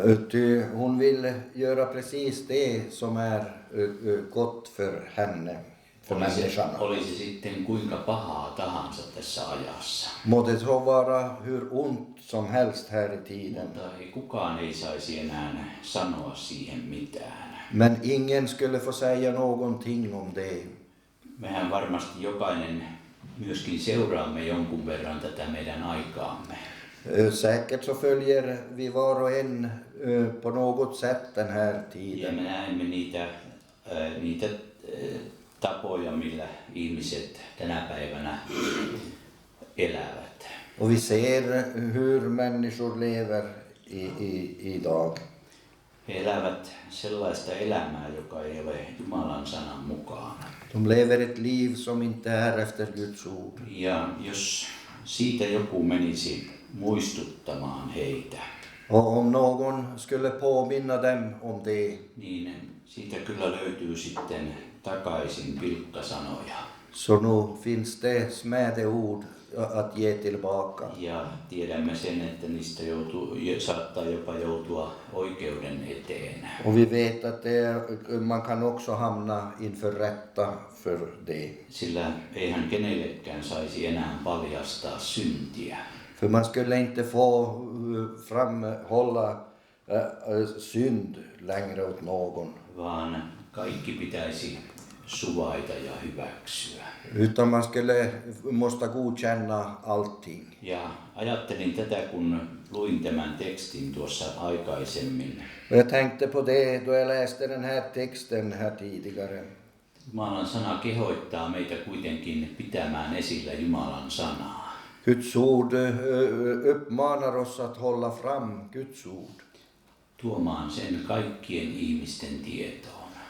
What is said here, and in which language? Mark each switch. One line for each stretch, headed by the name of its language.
Swedish: Ty hon vill göra precis det som är gott för henne, för människan.
Finnish: Olisi sitten kuinka pahaa tahansa tässä ajassa.
Swedish: Må det så vara hur ont som helst här i tiden.
Finnish: Mutta kukaan ei saisi enää sanoa siihen mitään.
Swedish: Men ingen skulle få säga någonting om det.
Finnish: Mehän varmasti jokainen myöskin seuraamme jonkun verran tätä meidän aikaamme.
Swedish: Säkert så följer vi var och en på något sätt den här
Finnish: Ja
Swedish: tiden.
Finnish: me näemme niitä niitä tapoja, millä ihmiset tänä päivänä elävät.
Swedish: Och vi ser hur människor lever idag.
Finnish: He elävät sellaista elämää, joka ei ole Jumalan sanan mukaan.
Swedish: De lever ett liv som inte är efter Guds ord.
Finnish: Ja jos siitä joku menisi muistuttamaan heitä,
Swedish: Och om någon skulle påminna dem om det,
Finnish: niin siitä kyllä löytyy sitten takaisin pilkkasanoja.
Swedish: så nu finns det smädeord att ge tillbaka.
Finnish: Ja tiedämme sen, että niistä saattaa jopa joutua oikeuden eteen.
Swedish: Och vi vet att man kan också hamna inför rätta för det.
Finnish: Sillä eihän kenellekään saisi enää paljastaa syntiä.
Swedish: För man skulle inte få framhålla synd längre åt någon.
Finnish: Vaan kaikki pitäisi suvaita ja hyväksyä.
Swedish: Utan man måste godkänna allting.
Finnish: Ja ajattelin tätä, kun luin tämän tekstin tuossa aikaisemmin.
Swedish: Och jag tänkte på det då jag läste den här texten här tidigare.
Finnish: Jumalan sana kehoittaa meitä kuitenkin pitämään esillä Jumalan sanaa.
Swedish: Guds ord uppmanar oss att hålla fram Guds ord.
Finnish: Tuomaan sen kaikkien ihmisten tietoon.